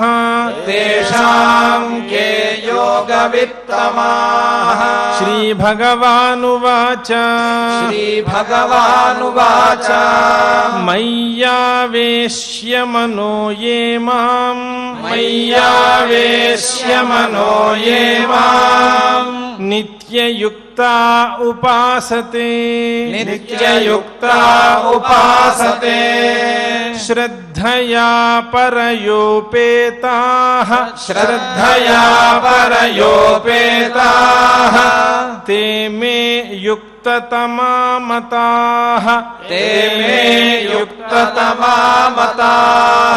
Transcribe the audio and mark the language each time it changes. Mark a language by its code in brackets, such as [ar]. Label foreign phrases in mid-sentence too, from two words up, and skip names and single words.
[sa] తేషాం కే యోగవిత్తమాః శ్రీభగవానువాచ శ్రీభగవానువాచ మయ్యావేశ్య మనో యే మాం మయ్యావేశ్య మనో యే మాం నిత్యయుక్తా ఉపాసతే నిత్యయుక్తా ఉపాసతే శ్రద్ధయా పరయోపేతాః శ్రద్ధయా పరయోపేతాః తే మే యుక్తతమా మతాః తే మే యుక్తతమా మతాః